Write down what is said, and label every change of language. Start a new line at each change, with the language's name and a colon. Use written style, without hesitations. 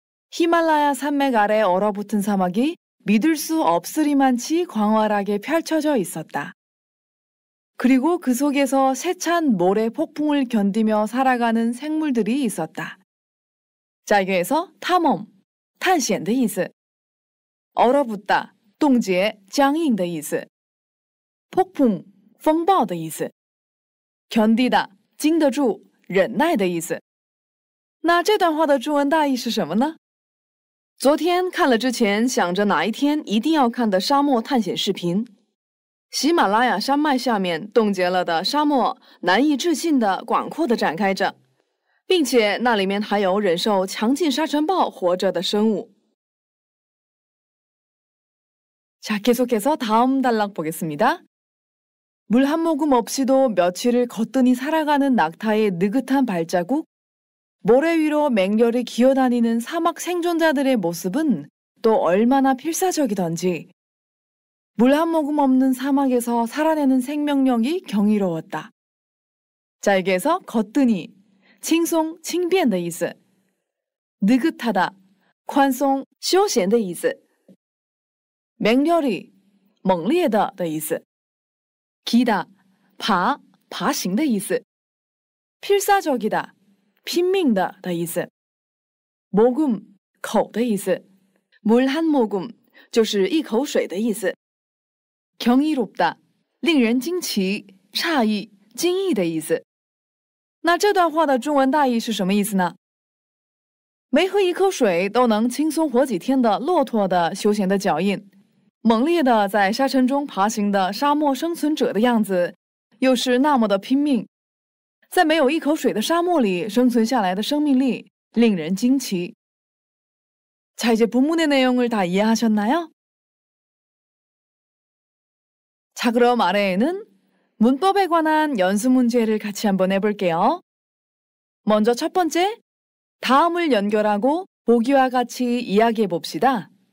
Korean: 히말라야 산맥 아래 얼어붙은 사막이 믿을 수 없으리만치 광활하게 펼쳐져 있었다. 그리고 그 속에서 세찬 모래 폭풍을 견디며 살아가는 생물들이 있었다. 자, 여기에서 탐험,
Chinese: 探险的意思.
Korean: 얼어붙다,
Chinese: 冻结, 僵硬的意思.
Korean: 폭풍,
Chinese: 风暴的意思. 견디다, 经得住, 忍耐的意思.那这段话的中文大意是什么呢？昨天看了之前想着哪一天一定要看的沙漠探险视频，喜马拉雅山脉下面冻结了的沙漠难以置信的广阔的展开着，并且那里面还有忍受强劲沙尘暴活着的生物。
Korean: 자, 계속해서 다음 단락 보겠습니다. 물 한 모금 없이도 며칠을 거뜬히 살아가는 낙타의 느긋한 발자국, 모래 위로 맹렬히 기어다니는 사막 생존자들의 모습은 또 얼마나 필사적이던지. 물 한 모금 없는 사막에서 살아내는 생명력이 경이로웠다. 자, 여기에서 거뜬히, 칭송, 칭변의 意思, 느긋하다,
Chinese: 宽松, 休闲的意思, 맹렬히, 猛烈的的意思, 기다, 爬, 爬行的意思, 필사적이다, 拼命的的意思, 모금, 口的意思, 물 한 모금, 就是一口水的意思, 경이롭다, 令人惊奇, 诧异, 惊异的意思。那这段话的中文大意是什么意思呢？没喝一口水都能轻松活几天的骆驼的休闲的脚印，猛烈的在沙尘中爬行的沙漠生存者的样子，又是那么的拼命，在没有一口水的沙漠里生存下来的生命力令人惊奇。
Korean: 자, 이제 본문의 내용을 다 이해하셨나요? 자, 그럼 아래에는 문법에 관한 연습 문제를 같이 한번 해볼게요. 먼저 첫 번째, 다음을 연결하고 보기와 같이 이야기해 봅시다.